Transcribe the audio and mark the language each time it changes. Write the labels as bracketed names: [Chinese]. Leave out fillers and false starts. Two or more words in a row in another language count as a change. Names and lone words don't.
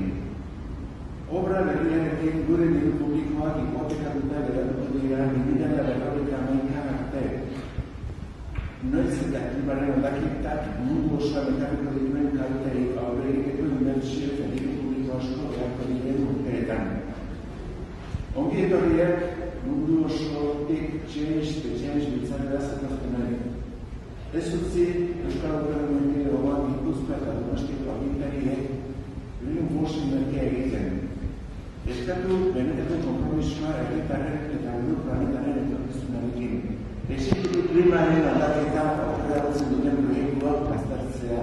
[Basque] Obra berriarekin gure diru publikoak hipotekatuta geratuko dira 2050 arte. Noiz eta klimaren aldaketak mundu osoan ekarriko dituen kalteei aurre egiteko inbertsio eta diru publiko asko beharko diren urteetan. Ongi etorriak mundu osotik change to change biltzarela zatoztenari. Ez utzi Euskal Autonomia Erkidegoan Gipuzkoa eta Donostiako agintariek greenwashing merkea egiten. Eskatu benetako konpromisoa herritarren eta Euro planetaren etorkizunarekin. Exigitu klimaren aldaketa aurreratzen duten proiektuak baztertzea.